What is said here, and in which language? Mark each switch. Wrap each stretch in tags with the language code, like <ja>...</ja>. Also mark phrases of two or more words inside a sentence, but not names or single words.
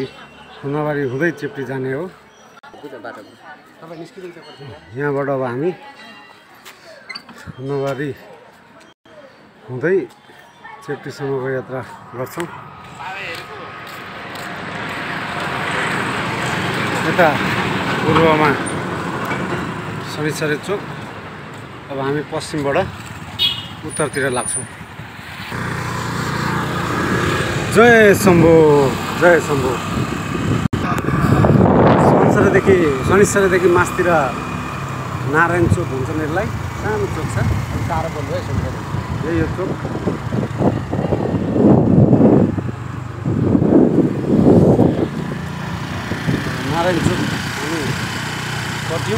<ne>खुन्दाबारी हुँदै चेप्टी जाने हो। यहाँबाट अब हामी खुन्दाबारी हुँदै चेप्टीसम्मको यात्रा गर्छौँ। यता पूर्वमा शनिश्चरी चोक। अब हामी पश्चिमबाट उत्तरतिर लाग्छौँ। जय शम्भो, जय शम्भो। शनिश्चरीदेखि मासतिर नारायण चोक भन्छ यसलाई। सानो चोक छ, टाढो बोल्नु है सुन्नु। यही यो चोक। नारायण चोक हामी पर्थ्यौँ।</ne>